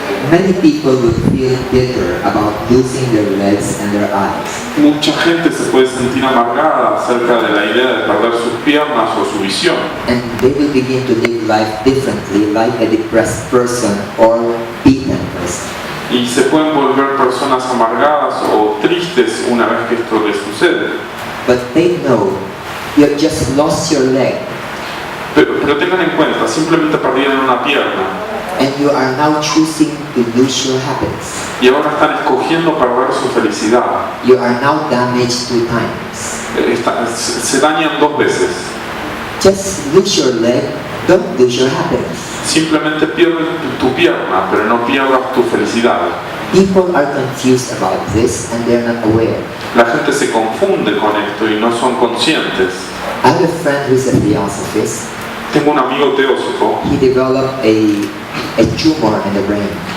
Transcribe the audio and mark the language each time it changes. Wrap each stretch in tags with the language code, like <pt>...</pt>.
<en>Many people would feel bitter about losing their legs and their eyes.</en> <es>Mucha gente se puede sentir amargada acerca de la idea de perder sus piernas o su visión.</es> <en>And they will begin to live life differently, like a depressed person or beaten person.</en> <es>Y se pueden volver personas amargadas o tristes una vez que esto les sucede.</es> <en>But they know you have just lost your leg</en> <es>Pero tengan en cuenta, simplemente perdieron una pierna</es> <en>and you are now choosing to lose your happiness.</en> <es>y ahora están escogiendo perder su felicidad.</es> <en>You are now damaged 2 times.</en> <es>Se dañan 2 veces.</es> <en>Just lose your leg, don't lose your happiness.</en> <es>Simplemente pierdes tu pierna, pero no pierdas tu felicidad.</es> <en>People are confused about this and they're not aware.</en> <es>La gente se confunde con esto y no son conscientes.</es> <en>I have a friend who is a theosophist.</en> <es>Tengo un amigo teósofo.</es> <en>He developed a tumor in the brain.</en>